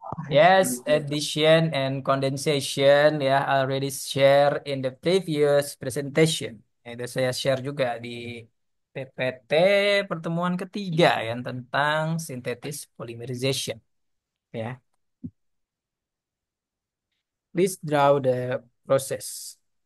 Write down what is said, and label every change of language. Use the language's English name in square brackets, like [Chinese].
[English] Yes, addition and condensation ya already share in the previous presentation. [Indonesian] Itu saya share juga di PPT pertemuan ketiga yang tentang synthetic polymerization ya. [English] Please draw the process.